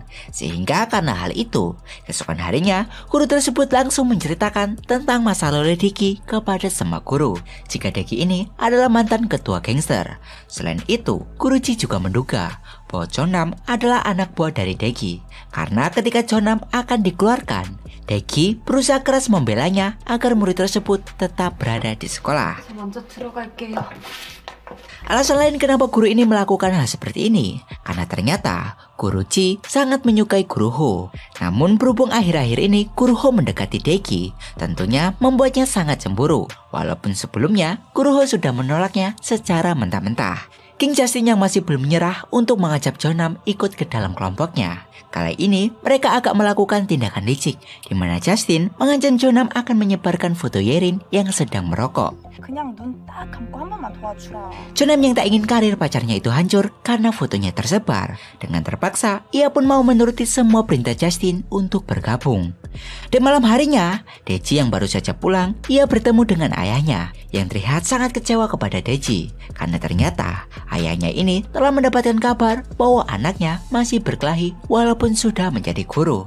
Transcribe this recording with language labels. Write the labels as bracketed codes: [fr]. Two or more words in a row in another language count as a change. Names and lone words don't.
[id] Sehingga karena hal itu, keesokan harinya guru tersebut langsung menceritakan tentang masa lalu Daegi kepada semua guru jika Daegi ini adalah mantan ketua gangster. Selain itu, guru Ji juga menduga bahwa Chonam adalah anak buah dari Daegi. Karena ketika Chonam akan dikeluarkan, Daegi berusaha keras membelanya agar murid tersebut tetap berada di sekolah. [ko] 먼저 들어갈게요. [id] Alasan lain kenapa guru ini melakukan hal seperti ini, karena ternyata guru Ji sangat menyukai guru Ho. Namun berhubung akhir-akhir ini guru Ho mendekati Daegi, tentunya membuatnya sangat cemburu. Walaupun sebelumnya guru Ho sudah menolaknya secara mentah-mentah. King Justin yang masih belum menyerah untuk mengajak Chonam ikut ke dalam kelompoknya. Kali ini mereka agak melakukan tindakan licik, di mana Justin mengancam Chonam akan menyebarkan foto Yerin yang sedang merokok. [ko] 그냥 눈 딱 감고 한 번만 도와주라. [id] Chonam yang tak ingin karir pacarnya itu hancur karena fotonya tersebar. Dengan terpaksa, ia pun mau menuruti semua perintah Justin untuk bergabung. Dan malam harinya, Daeji yang baru saja pulang, ia bertemu dengan ayahnya yang terlihat sangat kecewa kepada Daeji. Karena ternyata ayahnya ini telah mendapatkan kabar bahwa anaknya masih berkelahi walaupun sudah menjadi guru.